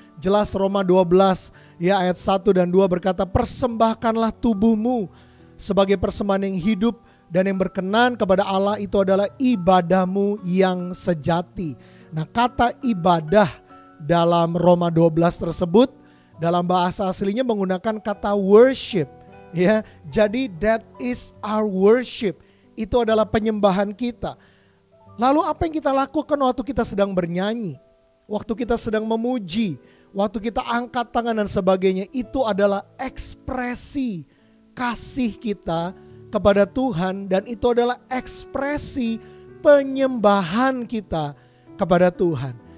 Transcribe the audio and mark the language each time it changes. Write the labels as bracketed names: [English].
[Indonesian] Jelas Roma 12 ya ayat 1 dan 2 berkata, persembahkanlah tubuhmu sebagai persembahan yang hidup dan yang berkenan kepada Allah, itu adalah ibadahmu yang sejati. Nah, kata ibadah dalam Roma 12 tersebut dalam bahasa aslinya menggunakan kata worship. Ya, jadi [English] that is our worship. [Indonesian] Itu adalah penyembahan kita. Lalu apa yang kita lakukan waktu kita sedang bernyanyi, waktu kita sedang memuji, waktu kita angkat tangan dan sebagainya, itu adalah ekspresi kasih kita kepada Tuhan, dan itu adalah ekspresi penyembahan kita kepada Tuhan.